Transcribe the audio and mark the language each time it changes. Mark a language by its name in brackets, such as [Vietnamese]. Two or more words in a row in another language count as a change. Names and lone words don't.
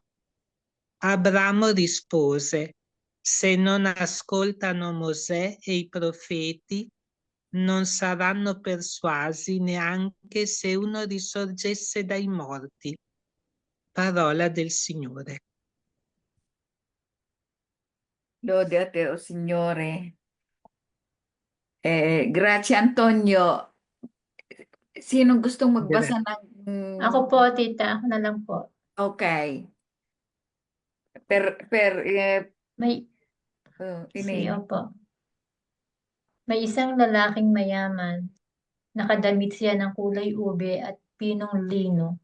[Italian] Abramo rispose: se non ascoltano Mosè e i profeti, non saranno persuasi neanche se uno risorgesse dai morti. Parola del Signore. Lode a te, o Signore. Grazie, Antonio. [Filipino] Sino gustong magbasa ng... Ako po, tita. Ako na lang po. Okay. May, Ini. opo. May isang lalaking mayaman. Nakadamit siya ng kulay ube at pinong lino.